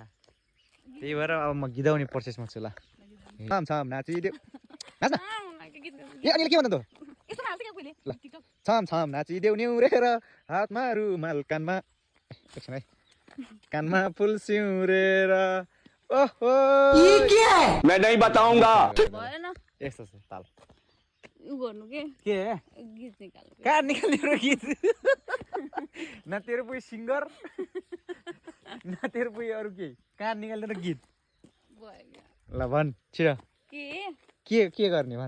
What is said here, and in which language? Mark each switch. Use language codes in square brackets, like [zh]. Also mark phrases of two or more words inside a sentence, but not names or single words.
[ne] त्यही भएर अब म गीताउने प्रोसेसमा छु। ल छम नाचिदेऊ नाच्न ए अनि के भन्नु त ल छम नाचिदेऊ न्युरेर हातमा रुमाल कानमा एकछिन है कानमा फुल सिउरेर ओहो [hi] ये क्या है मैं नहीं बताऊंगा [ne] भएन यस्तो छ ताल उ गर्नु के गीत निकाल्नु कहाँ निकाल्ने र गीत न तेरो कोही सिंगर न तेरो कोही अरु के कहाँ निकाल्ने र गीत भयो ल भन छिटो के गर्ने भन।